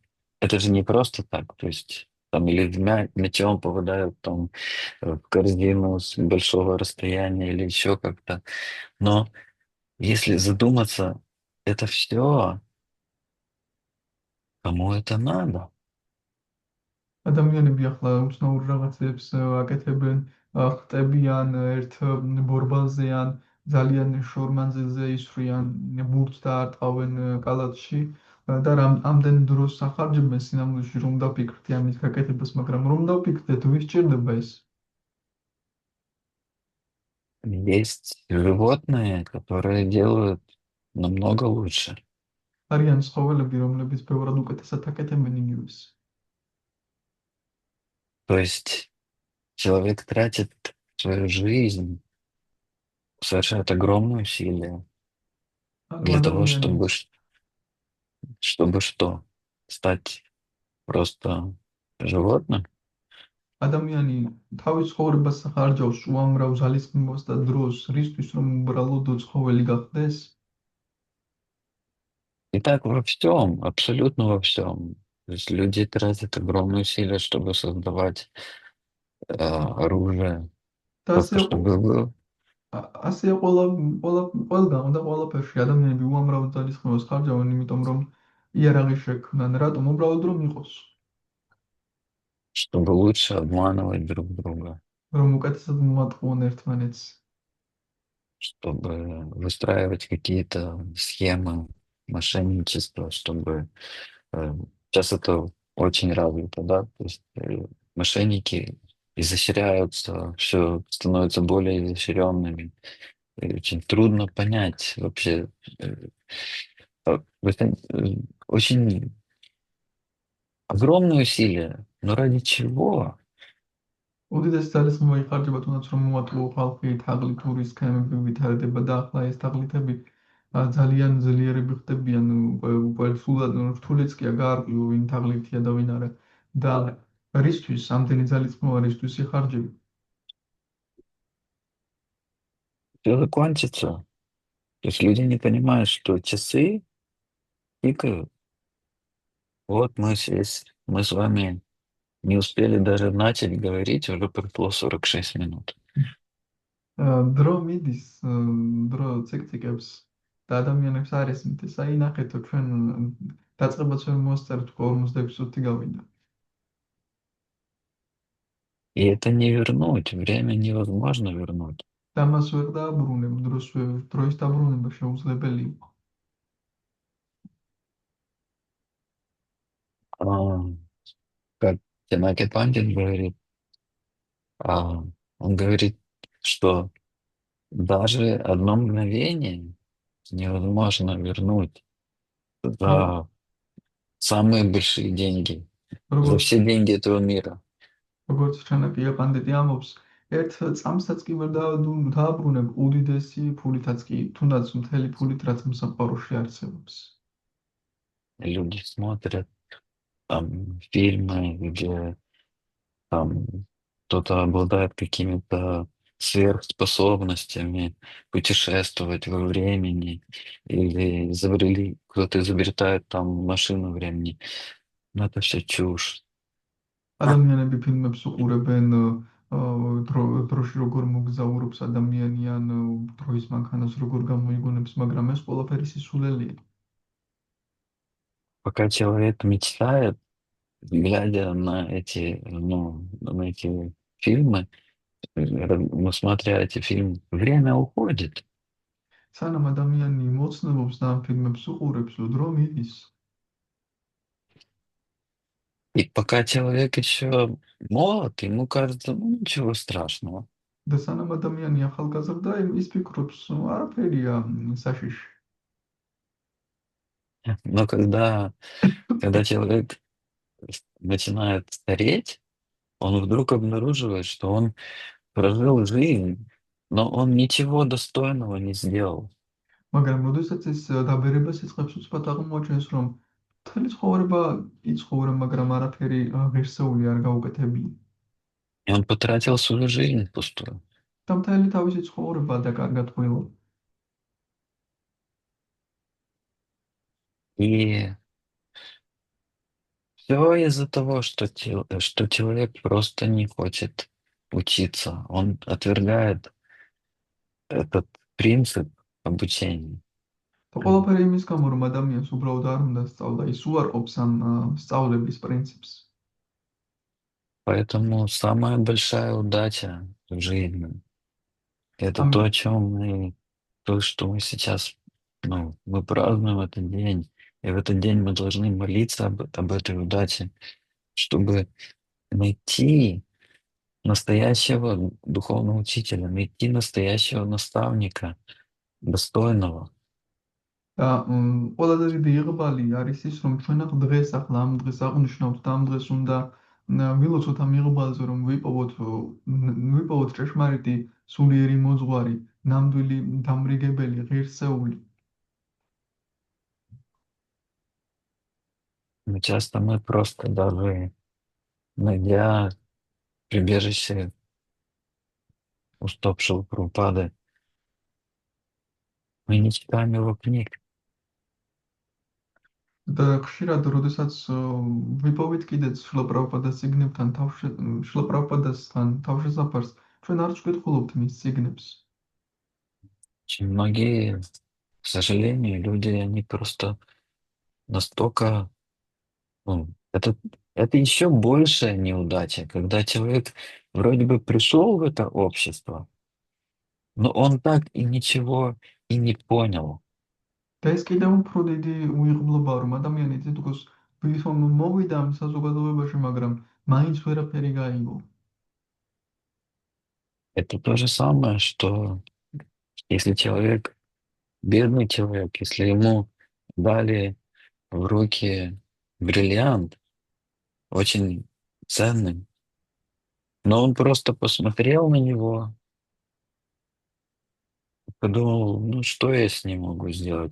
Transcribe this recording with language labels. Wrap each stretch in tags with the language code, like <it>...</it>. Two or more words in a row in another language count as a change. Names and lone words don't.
<ru>Это же не просто так, то есть там или мячом попадают там в корзину с большого расстояния или еще как-то. Но если задуматься, это все, кому это надо?</ru> <ka>ადამიანები ახლა უცნაურ რაღაცებს აკეთებენ, ხტებიან ერთ ბორბალზე ან ძალიან შორ მანძილზე ისვრიან ბურთს და არტყავენ კალათში და ამდენ დროს ახარჯებენ სინამდვილეში რომ დაფიქრდე ამის გაკეთებას, მაგრამ რომ დავფიქრდეთ, ვის ჭირდება ეს?</ka> <ru>Есть животные, которые делают намного лучше.</ru> <ka>არიან ცხოველები, რომლებიც ბევრად უკეთესად აკეთებენ იგივეს.</ka> <ru>То есть человек тратит свою жизнь, совершает огромные усилия для того, чтобы что? Стать просто животным?</ru> <ka>ადამიანი თავის ცხოვრებას ხარჯავს უამრავ ძალისხმევას და დროს რისთვის რომ უბრალოდ ცხოველი გახდეს?</ka> <ru>И так во всем, абсолютно во всем. То есть люди тратят огромные усилия, чтобы создавать оружие,</ru> <ka>და</ka> <ru>просто чтобы было.</ru> <ka>ასე ყველგან და ყველაფერში ადამიანები უამრავ ძალისხმევას ხარჯავენ, იმიტომ რომ იარაღი შექმნან, რატომ? უბრალოდ რომ იყოს,</ka> <ru>Чтобы лучше обманывать друг друга,</ru> <ka>რომ უკეთესად მოატყუონ ერთმანეთს,</ka> <ru>чтобы выстраивать какие-то схемы мошенничества, чтобы сейчас это очень развито, да, то есть мошенники изощряются, все становятся более изощренными. И очень трудно понять вообще. Очень огромные усилия, но ради чего?</ru> <ka>უდიდესი ძალისხმევა იხარჯება თუნდაც რომ მოატყუო ხალხი თაღლითური სქემები ვითარდება და ახლა ეს თაღლითები ძალიან ძლიერები ხდებიან, უკვე სულად რთულიც კი გაარკვიო ვინ თაღლითია და ვინ არა და რისთვის ამდენი ძალისხმევა რისთვის იხარჯება?</ka> <ru>Все закончится. То есть люди не понимают, что часы тикают. Вот мы с вами не успели даже начать говорить, уже прошло 46 минут.</ru> <ka>დრო მიდის, დრო ცეკციკებს და ადამიანებს არ ესმით. აი ნახეთო ჩვენ დაწყებაც ვერ მოსწერთ, 46 წუთი გავიდა.</ka> <ru>И это не вернуть, время невозможно вернуть.</ru> <ka>და მას ვერ დააბრუნებ, დროის დაბრუნება შეუძლებელი იყო.</ka> <ru>Как Тинаки Пандин говорит, он говорит, что даже одно мгновение невозможно вернуть за самые большие деньги, за все деньги этого мира.</ru> <ka>როგორც ჩანაკია პანდიტი ამბობს, ერთ წამსაც კი ვერ დააბრუნებ უდიდესი ფულითაც კი, თუნდაც მთელი ფულით, რაც მსახურში არსებობს.</ka> <ru>Люди смотрят там фильмы, где там кто-то обладает какими-то сверхспособностями путешествовать во времени, или кто-то изобретает там машину времени. Но это все чушь.</ru> <ka>ადამიანები ფილმებს უყურებენ დროში როგორ მოგზაურობს ადამიანი ან დროის მანქანას როგორ გამოიგონებს, მაგრამ ეს ყველაფერი сисулელია.</ka> <ru>Пока человек мечтает, глядя на эти фильмы, ну, смотря эти фильмы, время уходит.</ru> <ka>სანამ ადამიანი მოცნებობს და ამ ფილმებს უყურებს, დრო მიდის.</ka> <ru>И пока человек еще молод, ему кажется, ну, ничего страшного.</ru> <ka>და სანამ ადამიანი ახალგაზრდა, ის ფიქრობს, არაფერია საშიში.</ka> <ru>Но когда человек начинает стареть, он вдруг обнаруживает, что он прожил жизнь, но он ничего достойного не сделал.</ru> <ka>მაგრამ როდესაც ის დაბერებას იწყებს, უცბად აღმოაჩენს, რომ მთელი ცხოვრება იცხოვრა, მაგრამ არაფერი ღირსეული არ გაუკეთებია.</ka> <ru>И он потратил свою жизнь впустую.</ru> <ka>და მთელი თავისი ცხოვრება დაკარგა ტყუილად.</ka> <ru>И все из-за того, что человек просто не хочет учиться. Он отвергает этот принцип обучения.</ru> <ka>და ყველაფერი იმის გამო, რომ ადამიანს უბრალოდ არ უნდა სწავლა, ის უარყოფს ამ სწავლების პრინციპს.</ka> <ru>Поэтому самая большая удача в жизни — это Ам- то, что мы сейчас, ну, мы празднуем этот день, и в этот день мы должны молиться об этой удаче, чтобы найти настоящего духовного учителя, найти настоящего наставника, достойного.</ru> <ka>და ყველაზე დიდი იღბალი არის ის, რომ ჩვენ ახ დღეს ახლა ამ დღეს აღნიშნავთ და ამ დღეს უნდა ვილოცოთ ამ იღბალზე, რომ ვიპოვოთ ჭეშმარიტი სულიერი მოძღვარი, ნამდვილი დამრიგებელი, ღირსეული.</ka> <ru>Но часто мы просто даже найдя прибежище уступшего Прабхупады, мы не читаем его книг.</ru> <ka>და ხშირად, როდესაც ვიპოვეთ კიდეც შილაპრაბჰუპადას წიგნებთან შილაპრაბჰუპადასთან თავშესაფარს, ჩვენ არ ვკითხულობთ მის წიგნებს.</ka> <ru>Очень многие, к сожалению, люди, они просто настолько... ну, это еще большая неудача, когда человек вроде бы пришел в это общество, но он так и ничего и не понял.</ru> <ka>და ეს კიდევ უფრო დიდი უიღბლობა, რომ ადამიანი თითქოს მოვიდა ამ საზოგადოებაში, მაგრამ მაინც ვერაფერი გაიგო.</ka> <ru>Это то же самое, что если человек, бедный человек, если ему дали в руки бриллиант, очень ценный, но он просто посмотрел на него, подумал, ну что я с ним могу сделать?</ru>